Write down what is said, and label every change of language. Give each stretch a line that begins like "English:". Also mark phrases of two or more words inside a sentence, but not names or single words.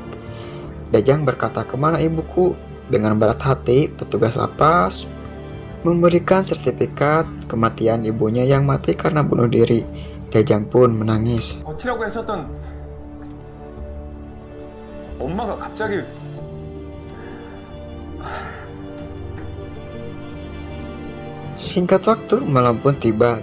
Indonesian: Daejang berkata, "Kemana ibuku?" Dengan berat hati, petugas lapas memberikan sertifikat kematian ibunya yang mati karena bunuh diri. Daejang pun menangis.
Korean: 버티라고 했었던 엄마가 갑자기
Indonesian: Singkat waktu, malam pun tiba.